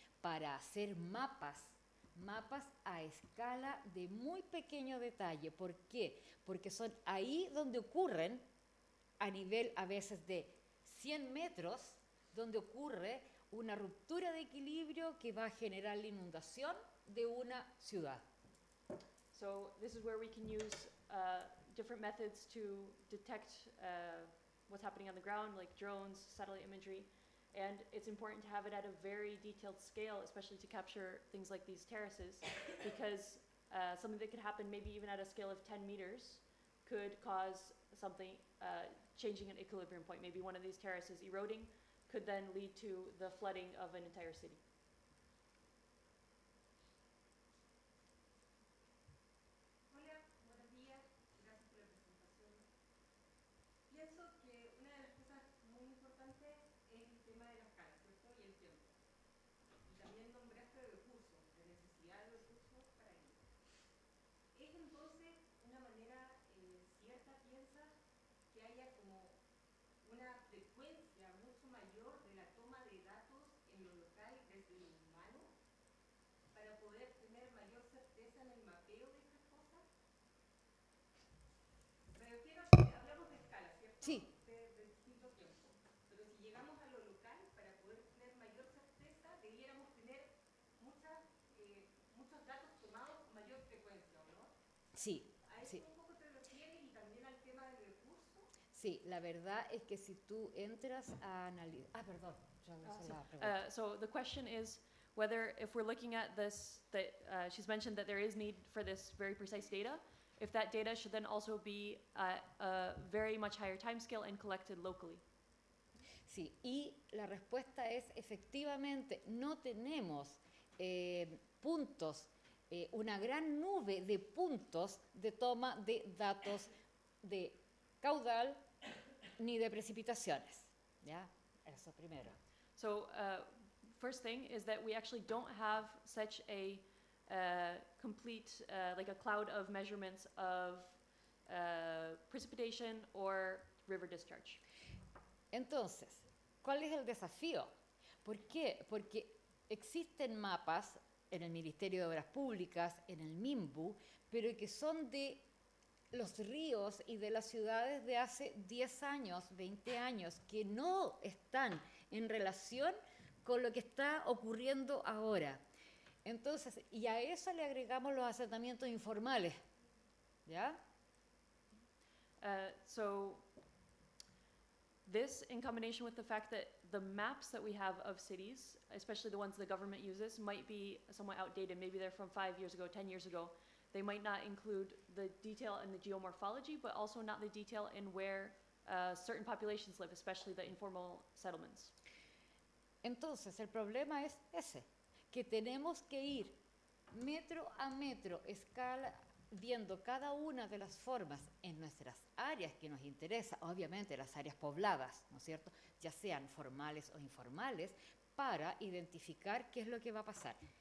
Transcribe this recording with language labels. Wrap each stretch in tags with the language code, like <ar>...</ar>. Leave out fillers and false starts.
<es>Para hacer mapas a escala de muy pequeño detalle. ¿Por qué? Porque son ahí donde ocurren, a nivel a veces de 100 metros, donde ocurre una ruptura de equilibrio que va a generar la inundación de una ciudad.</es> <en>So this is where we can use different methods to detect what's happening on the ground, like drones, satellite imagery, and it's important to have it at a very detailed scale, especially to capture things like these terraces, because something that could happen maybe even at a scale of 10 meters could cause something changing an equilibrium point. Maybe one of these terraces eroding could then lead to the flooding of an entire city.</en> <es>Hola, buenos días, gracias por la presentación. Pienso que una de las cosas muy importantes es el tema de la escala, ¿cierto? Y el tiempo. Y también nombraste de recursos, de necesidad de recursos para ello. ¿Es entonces una manera cierta, piensas, que haya como una frecuencia mucho mayor de la toma de datos en lo local desde lo humano para poder tener mayor certeza en el mapeo de estas cosas? Me refiero a que hablamos de escala, ¿cierto? Sí. De distintos tiempos. Pero si llegamos a lo local, para poder tener mayor certeza, debiéramos tener muchos datos tomados con mayor frecuencia, ¿o no? Sí. ¿A eso Sí. un poco te refieres y también al tema del recurso? Sí, la verdad es que si tú entras a analizar... Ah, perdón. Ya no sé la pregunta.</es> <en>So the question is whether, if we're looking at this, that she's mentioned that there is need for this very precise data, if that data should then also be at a very much higher timescale and collected locally.</en> <es>Sí, y la respuesta es efectivamente no tenemos puntos, una gran nube de puntos de toma de datos de caudal ni de precipitaciones. ¿Ya? Eso primero.</es> <en>So first thing is that we actually don't have such a complete, like a cloud of measurements of precipitation or river discharge.</en> <es>Entonces, ¿cuál es el desafío? ¿Por qué? Porque existen mapas en el Ministerio de Obras Públicas, en el MIMBU, pero que son de los ríos y de las ciudades de hace 10 años, 20 años, que no están en relación con lo que está ocurriendo ahora. Entonces, y a eso le agregamos los asentamientos informales, ¿ya?</es> <en>So this, in combination with the fact that the maps that we have of cities, especially the ones the government uses, might be somewhat outdated. Maybe they're from 5 years ago, 10 years ago. They might not include the detail in the geomorphology, but also not the detail in where certain populations live, especially the informal settlements.</en> <es>Entonces, el problema es ese, que tenemos que ir metro a metro, escala, viendo cada una de las formas en nuestras áreas que nos interesa, obviamente las áreas pobladas, ¿no es cierto?, ya sean formales o informales, para identificar qué es lo que va a pasar.</es>